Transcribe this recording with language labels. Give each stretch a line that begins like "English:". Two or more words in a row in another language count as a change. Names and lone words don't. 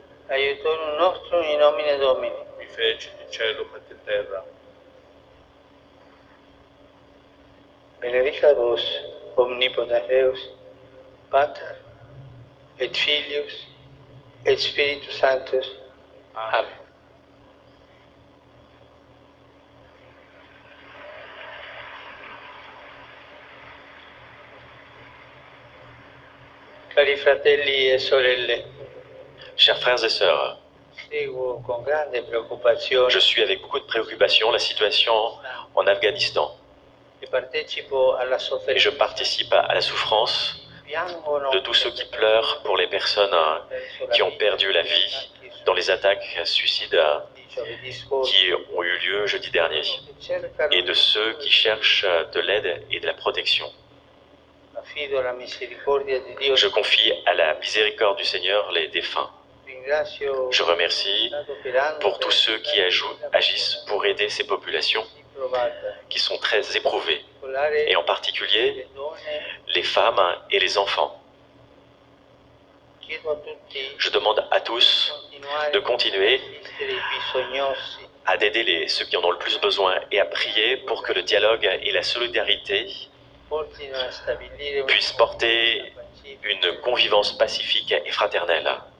Latin: aiutorium nostrum in nomine Domini. qui fecit caelum et terra. Benedicat vos, omnipotens Deus, Pater, et Filius, et Spiritus Sanctus. Amen.
Italian: Cari fratelli e sorelle,
French: Chers frères et sœurs,
Italian: seguo con grande preoccupazione
French: je suis avec beaucoup de préoccupation la situation en Afghanistan
Italian: e partecipo alla
French: et je
Italian: sofferenza.
French: participe à la souffrance
Italian: Piangono
French: de tous ceux qui pleurent pour les personnes qui ont perdu la vie dans les attaques suicides qui ont eu lieu jeudi dernier et de ceux qui cherchent de l'aide et de la protection.
Italian: Affido alla misericordia di Dio.
French: Je confie à la miséricorde du Seigneur les défunts.
Italian: Ringrazio
French: Je remercie pour tous ceux qui agissent pour aider ces populations qui sont très éprouvées, et en particulier les femmes et les enfants. Je demande à tous de continuer à aider ceux qui en ont le plus besoin et à prier pour que le dialogue et la solidarité puissent porter une convivence pacifique et fraternelle.